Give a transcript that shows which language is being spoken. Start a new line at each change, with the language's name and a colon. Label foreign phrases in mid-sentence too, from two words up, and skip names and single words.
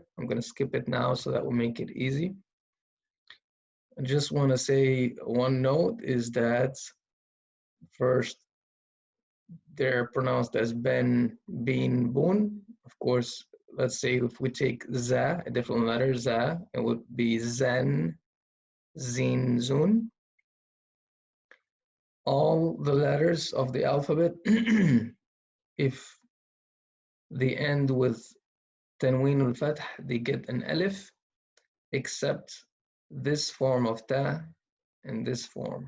English: I'm going to skip it now so that will make it easy. I just want to say one note is that first, they're pronounced as ben, bin, bun. Of course, let's say if we take za, a different letter, za, it would be zen, zin, zun. All the letters of the alphabet, if they end with
Arabic: تنوين الفتح,
English: they get an alif, except this form of ta and this form.